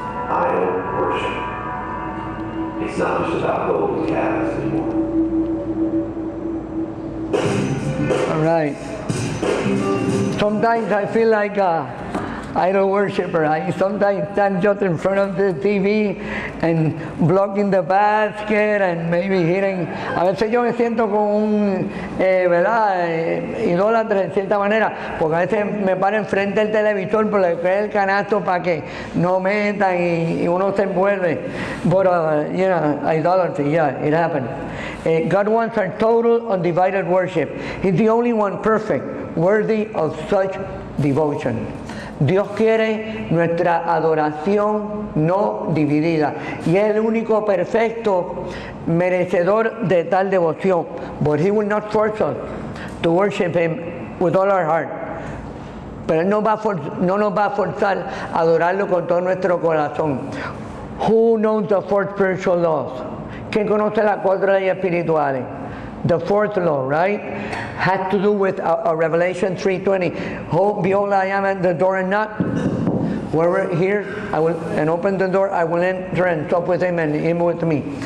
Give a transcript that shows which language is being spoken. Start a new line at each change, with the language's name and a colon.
English: Idol worship. It's not just about golden calves anymore. All right. Sometimes I feel like idol worshiper. I sometimes stand just in front of the TV and blocking the basket and maybe hitting.
Spanish: A veces yo me siento como un, ¿verdad? Idólatra en cierta manera, porque a veces me paro enfrente del televisor por le cae el canasto para que no metan y uno se envuelve.
English: But you know, idolatry, yeah, it happens. God wants our total undivided worship. He's the only one perfect, worthy of such devotion.
Spanish: Dios quiere nuestra adoración no dividida y es el único perfecto merecedor de tal devoción.
English: But He will not force us to worship Him with all our heart.
Spanish: Pero Él no nos va a forzar a adorarlo con todo nuestro corazón.
English: Who knows the four spiritual laws?
Spanish: ¿Quién conoce las cuatro leyes espirituales?
English: The fourth law, right, has to do with Revelation 3:20. Behold, I am at the door and knock. Whoever hears, I will and open the door, I will enter and talk with him and him with me.